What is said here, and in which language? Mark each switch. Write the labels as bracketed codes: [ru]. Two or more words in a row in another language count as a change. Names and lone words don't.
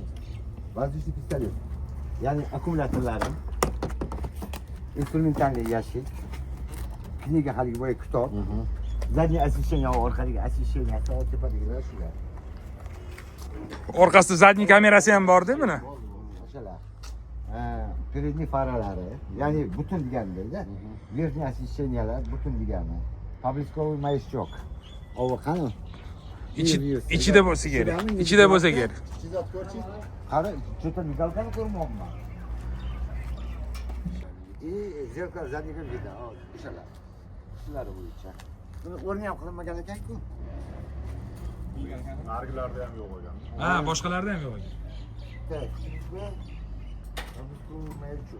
[ru] Воздушный пистолет. [uz] Ya'ni akkumulyatorlari. [ru] Инструментальный ящик. [uz] Kniga haligi boya kitob. [ru] Заднее освещение, [uz] orqadagi освещение, tepadagilar shular. Orqasida zadniy kamerasi ham bor-da buni. O'shalar. Передний faralari, ya'ni butun degandir-da. [ru] Верхнее освещениyalar [uz] butun degani. [ru] Поблесковый маячок. [uz] Ova qani? Ichida bo'lsa kerak. Ichida bo'lsa kerak. Qara, [ru] что-то мигалкani ko'rmoqman. И зеркало заднего вида. [uz] O'shalar. Shular bo'yicha. Buni o'rni ham qilinmagan ekan-ku. Nargilarda ham yo'q ekan. Ha, boshqalarda ham yo'q ekan. [ru] Так, поблесковый маячок.